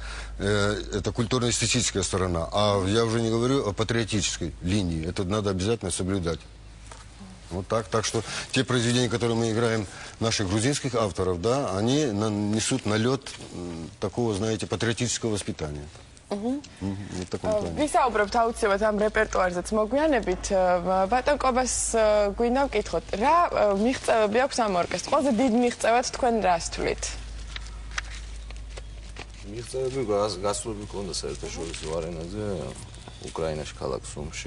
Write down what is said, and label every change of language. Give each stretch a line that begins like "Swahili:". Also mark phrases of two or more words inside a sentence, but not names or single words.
Russian: Это культурно-эстетическая сторона. А я уже не говорю о патриотической линии. Это надо обязательно соблюдать. Вот так. Так что те произведения, которые мы играем наших грузинских авторов, да, они несут налет такого, знаете, патриотического воспитания. В таком плане.
Georgian: ვისაუბრებთ აუცილებლად ამ რეპერტუარზეც მოგვიანებით. ბატონ კობას გვინდა ვკითხოთ, რა მიღწევები აქვს ამ ორკესტრს? ყველაზე დიდ მიღწევად თქვენ რას თვლით? მიღწევები გასულები ქონდა საერთაშორისო არენაზე უკრაინაში ქალაქ სუმში.